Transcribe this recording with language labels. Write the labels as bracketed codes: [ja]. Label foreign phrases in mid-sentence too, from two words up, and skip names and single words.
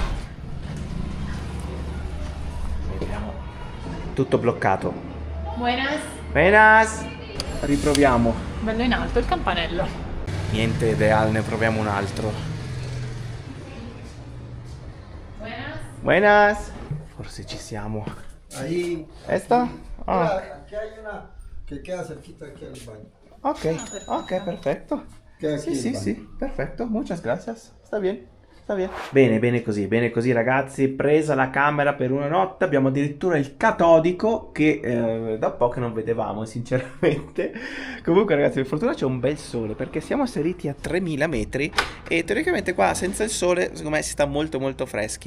[it] Vediamo. Tutto bloccato. Buenas. Riproviamo. Bello in alto il campanello. Niente ideale, ne proviamo un altro. Buenas. Forse ci siamo. [es] Ahí. ¿Esta? Ah. Aquí hay una que queda cerquita aquí al baño. [it] Ok, perfetto. Sì, perfetto. [es] Muchas gracias. Sta bien. [it] Bene così ragazzi. Presa la camera per una notte. Abbiamo addirittura il catodico che da poco non vedevamo sinceramente. Comunque ragazzi, per fortuna c'è un bel sole, perché siamo saliti a 3000 metri e teoricamente qua senza il sole secondo me si sta molto molto freschi.